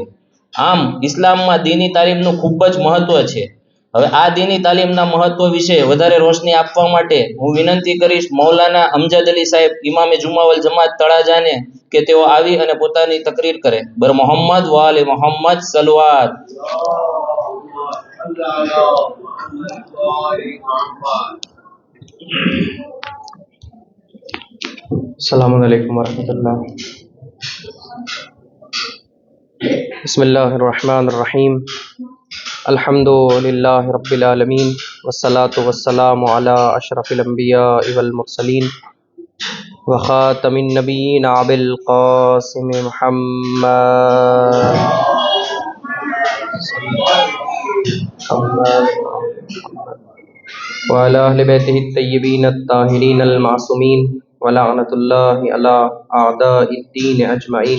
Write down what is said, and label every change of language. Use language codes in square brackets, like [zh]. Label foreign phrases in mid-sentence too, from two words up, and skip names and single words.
[gu] આમ ઇસ્લામમાં દીની તાલીમનું ખૂબ જ મહત્વ છે. હવે આ દીની તાલીમના મહત્વ વિશે વધારે રોશની આપવા માટે હું વિનંતી કરીશ મૌલાના અમજદ અલી સાહેબ ઇમામે જુમાવલ જમાત તળાજાને કે તેઓ આવી અને પોતાની તકરીર કરે. બર મોહમ્મદ વાલે મોહમ્મદ સલવાત. [ar] السلام علیکم ورحمۃ اللہ. بسم اللہ الرحمن الرحیم. الحمد للہ رب العالمین والصلاة والسلام علی اشرف الانبیاء والمرسلین وخاتم النبیین ابی القاسم محمد وعلی اہل بیتہ الطیبین الطاہرین المعصومین ولعنۃ اللہ علی اعداء الدین اجمعین.